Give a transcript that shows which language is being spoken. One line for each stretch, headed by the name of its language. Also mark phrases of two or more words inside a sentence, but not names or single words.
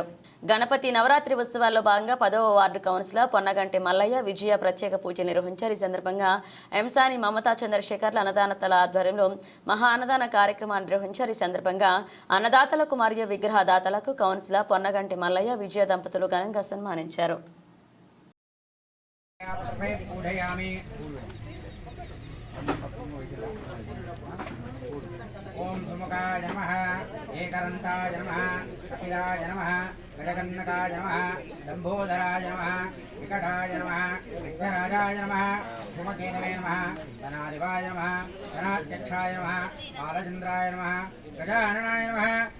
Telugu: గణపతి నవరాత్రి ఉత్సవాల్లో భాగంగా 10వ వార్డు కౌన్సిలర్ పొన్నగంటి మల్లయ్య విజయ ప్రత్యేక పూజలు నిర్వహించారు. ఈ సందర్భంగా ఎంసాని మమతా చంద్రశేఖర్ల అన్నదాతల ఆధ్వర్యంలో మహా అన్నదాన కార్యక్రమాన్ని నిర్వహించారు. ఈ సందర్భంగా అన్నదాతలకు మరియు విగ్రహదాతలకు కౌన్సిలర్ పొన్నగంటి మల్లయ్య విజయ దంపతులు ఘనంగా సన్మానించారు.
Sanskrit: ओम सुमुखाय नमः एकदन्ताय नमः कपिलाय नमः गजकन्नकाय नमः लंबोदराय नमः विकटाय नमः विघ्नराजाय नमः सुमकेतवे नमः धनाधिपाय नमः धनाध्यक्षाय नमः बालचन्द्राय नमः गजाननाय नमः